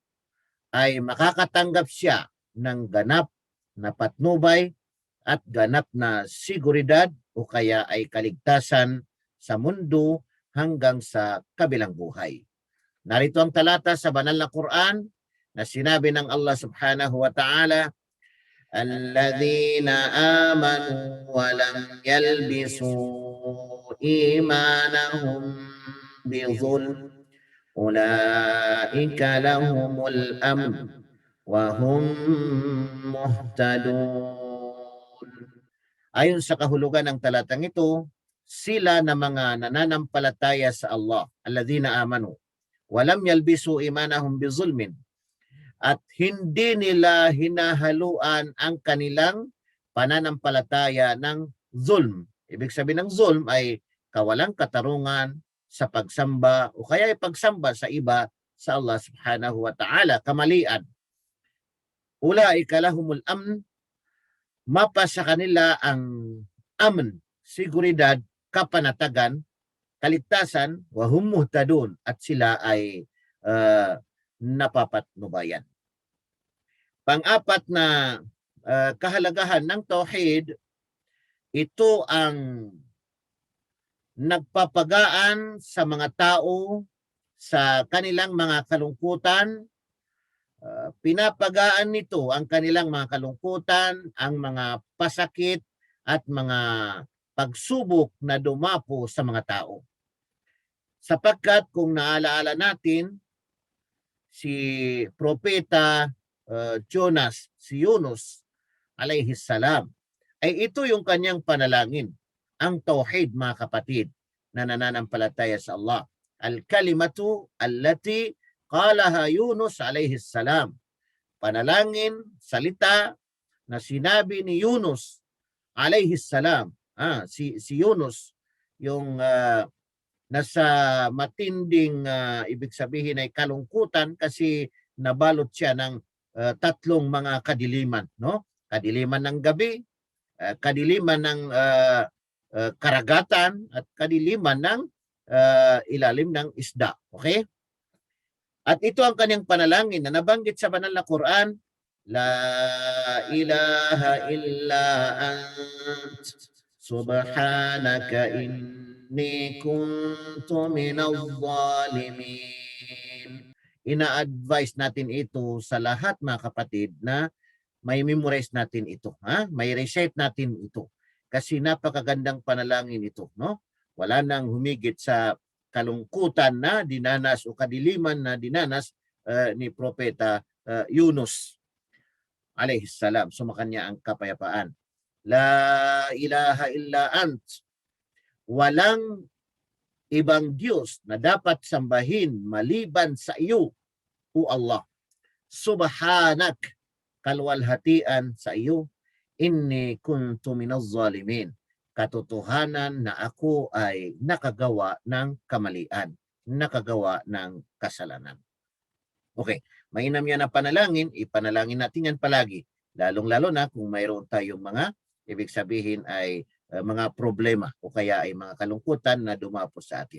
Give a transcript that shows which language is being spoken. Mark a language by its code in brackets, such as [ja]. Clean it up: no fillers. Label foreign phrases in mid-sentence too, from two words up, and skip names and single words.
[tl] ay makakatanggap siya ng ganap na patnubay at ganap na seguridad o kaya ay kaligtasan sa mundo hanggang sa kabilang buhay. Narito ang talata sa banal na Quran na sinabi ng Allah [ar] سبحانه وتعالى, الَّذِينَ آمَنُوا وَلَمْ يَلْبِسُوا إِيمَانَهُمْ بِظُلْمٍ أُولَئِكَ لَهُمُ الْأَمْنُ وَهُمْ مُهْتَدُونَ. [tl] Ayon sa kahulugan ng talatang ito, sila na mga nananampalataya sa Allah, [ar] الذين آمنوا ولم يلبسوا إيمانهم بظلم, [tl] at hindi nila hinahaluan ang kanilang pananampalataya ng zulm. Ibig sabihin ng zulm ay kawalang katarungan sa pagsamba o kaya ay pagsamba sa iba sa Allah [ar] سبحانه وتعالى, [tl] kamalian. [ar] أولئك لهم الأمن, [tl] mapa sa kanila ang amn, seguridad, kapanatagan, kaligtasan, [ar] وهم مهتدون, [tl] at sila ay napapatnubayan. Pang-apat na kahalagahan ng tauhid, ito ang nagpapagaan sa mga tao sa kanilang mga kalungkutan. Pinapagaan nito ang kanilang mga kalungkutan, ang mga pasakit at mga pagsubok na dumapo sa mga tao. Sapagkat kung naalaala natin, si Propeta si Yunus [ar] عليه السلام, [tl] ay ito yung kanyang panalangin. Ang tauhid, mga kapatid, na nananampalataya sa Allah. [ar] الكلمة التي قالها يونس عليه السلام. [tl] Panalangin, salita na sinabi ni Yunus [ar] عليه السلام. [tl] Si Yunus, yung nasa matinding ibig sabihin ay kalungkutan kasi nabalot siya ng tatlong mga kadiliman, no? Kadiliman ng gabi, kadiliman ng karagatan at kadiliman ng ilalim ng isda. Okay? At ito ang kanyang panalangin na nabanggit sa banal na Quran, [ar] لا إله إلا أنت سبحانك إني كنت من الظالمين. [tl] Ina-advise natin ito sa lahat, mga kapatid, na may memorize natin ito, may recite natin ito, kasi napakagandang panalangin ito, no? Wala nang humigit sa kalungkutan na dinanas o kadiliman na dinanas ni Propeta Yunus [ar] عليه السلام. [tl] Sumakanya ang kapayapaan. [ar] لا إله إلا أنت. [tl] Walang ibang Diyos na dapat sambahin maliban sa iyo, o Allah. Subhanak, kalwalhatian sa iyo. [ar] إني كنت من الظالمين. [tl] Katotohanan na ako ay nakagawa ng kamalian, nakagawa ng kasalanan. Okay, mainam yan na panalangin, ipanalangin natin yan palagi. Lalong-lalo na kung mayroon tayong mga, ibig sabihin ay mga problema o kaya ay mga kalungkutan na dumapo sa atin.